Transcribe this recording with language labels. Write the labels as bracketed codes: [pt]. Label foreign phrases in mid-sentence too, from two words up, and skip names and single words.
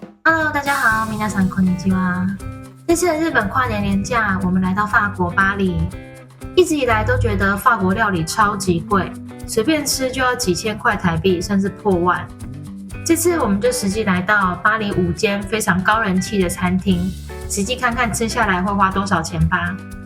[zh] Hello，大家好， [ja] 皆さんこんにちは。 [zh] 这次的日本跨年连假，我们来到法国巴黎。一直以来都觉得法国料理超级贵，随便吃就要几千块台币，甚至破万。这次我们就实际来到巴黎5间非常高人气的餐厅，实际看看吃下来会花多少钱吧。